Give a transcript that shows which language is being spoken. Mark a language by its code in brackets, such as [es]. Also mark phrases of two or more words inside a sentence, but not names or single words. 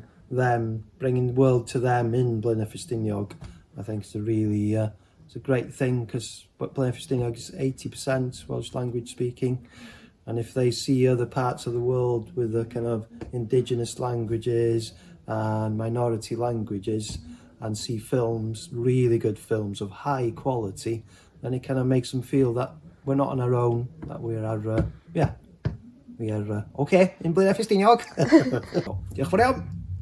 [en] them, bringing the world to them in Blaenau Ffestiniog, I think it's a really it's a great thing, because Blaenau Ffestiniog is 80% Welsh language speaking, and if they see other parts of the world with the kind of indigenous languages and minority languages and see films, really good films of high quality, then it kind of makes them feel that we're not on our own, that we are okay in Blaenau Ffestiniog. [cy] Diolch yn fawr iawn.